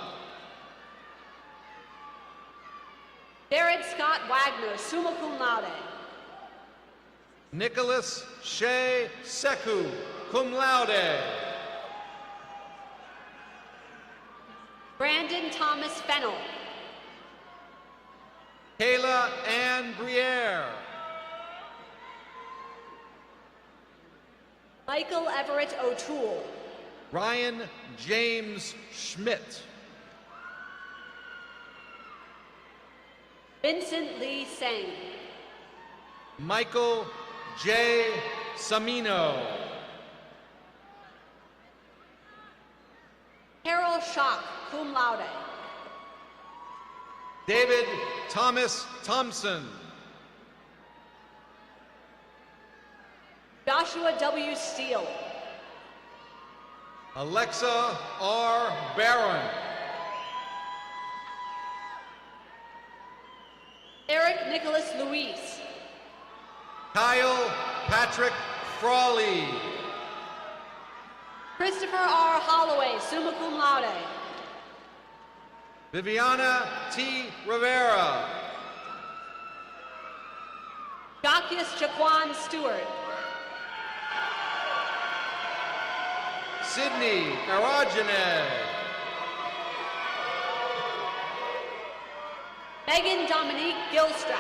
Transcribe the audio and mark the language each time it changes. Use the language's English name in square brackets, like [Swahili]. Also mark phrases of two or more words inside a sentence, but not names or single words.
[English] Jared Scott Wagner, [Latin] summa cum laude. [English] Nicholas Shea Seku, [Latin] cum laude. [English] Brandon Thomas Fennell. Kayla Ann Briere. Michael Everett O'Toole. Ryan James Schmidt. Vincent Lee Seng. Michael J. Samino. Carol Schock, [Latin] cum laude. [English] David Thomas Thompson. Joshua W. Steele. Alexa R. Barron. Eric Nicholas Luis. Kyle Patrick Frawley. Christopher R. Holloway, [Latin] summa cum laude. [English] Viviana T. Rivera. Jacques Jaquan Stewart. Sydney Aragene. Megan Dominique Gilstrap.